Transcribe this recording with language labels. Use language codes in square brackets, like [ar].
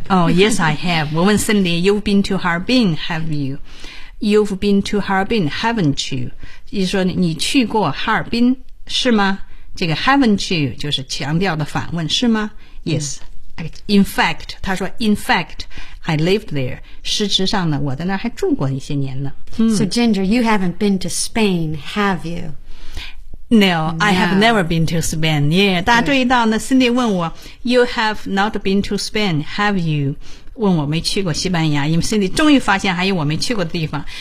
[en] Oh, yes I have [zh] 我问 [en] Cindy You've been to Harbin, have you? You've been to Harbin, haven't you? [zh] 意思说你去过哈尔滨是吗这个 [en] haven't you [zh] 就是强调的反问是吗 Yes、mm. [en] In fact, [zh] 他说 [en] In fact, I lived there. [zh] 事实上呢我在那儿还住过一些年呢、 [en] So Ginger, you haven't been to Spain, have you? No, I have never been to Spain. Yeah, [zh] 大家注意到呢 [en] Cindy [zh] 问我 [en] You have not been to Spain, have you? [zh] 问我没去过西班牙因为 Cindy 终于发现还有我没去过的地方。